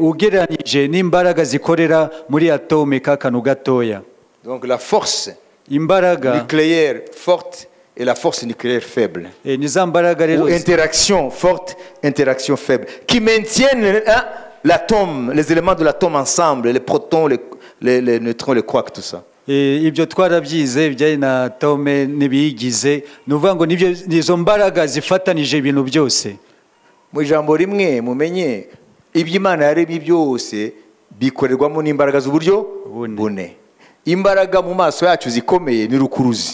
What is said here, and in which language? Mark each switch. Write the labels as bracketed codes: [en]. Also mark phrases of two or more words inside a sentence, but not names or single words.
[fr] Donc la force nucléaire forte et la force nucléaire faible. Ou interaction forte, interaction faible. Qui maintiennent l'atome, les éléments de l'atome ensemble, les protons, les neutrons, les quarks, tout ça. [rw] Ibyo twarabyize bijyanye na atome n'ibiyigize nuvuga ngo nibyo nizo mbaraga zifatanije ibintu byose. Mu ijambo rimwe mumenye iby'Imana yaremye byose bikorerwamo n'imbaraga z'uburyo bune. Imbaraga mu maso yacu zikomeye ni rukuruzi.